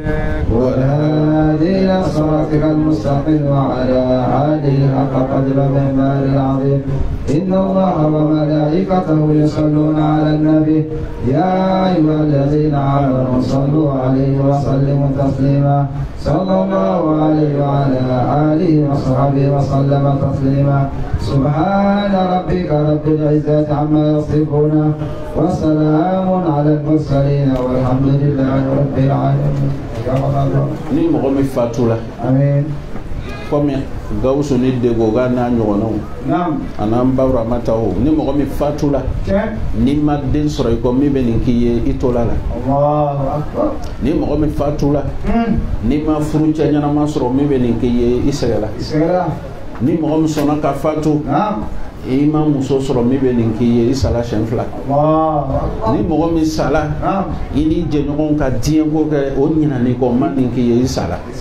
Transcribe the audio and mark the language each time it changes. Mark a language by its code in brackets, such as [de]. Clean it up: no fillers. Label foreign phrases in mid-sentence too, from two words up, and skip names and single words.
[ar] والهادي إلى صراطك المستقيم وعلى آله حق قدر ومقدار العظيم إن الله وملائكته يصلون على النبي يا أيها الذين آمنوا صلوا عليه وسلموا تسليما صلى الله عليه وعلى آله وصحبه وسلم تسليما سبحان ربك رب العزة عما يصفون وسلام على المرسلين والحمد لله رب العالمين. [bm] ni mɔgɔ min fatura [ar] آمين. [bm] comme Gawusu ni Degoga n'a ɲɔgɔnnaw an'an Bawuramataw ni mɔgɔ min fatura ni ma den sɔrɔ i kɔ min bɛ nin k'i ye i tola la ni mɔgɔ min fatura ni ma furu cɛ ɲɛnama sɔrɔ min bɛ nin k'i ye i sɛgɛla ni mɔgɔ min sɔnna ka fatu i ma muso sɔrɔ min bɛ nin k'i ye i sala siɲɛ 2 ni mɔgɔ min sala i ni jɛɲɔgɔnw ka diɲɛ ko kɛ o ɲinani kɔ ma nin k'i ye i sala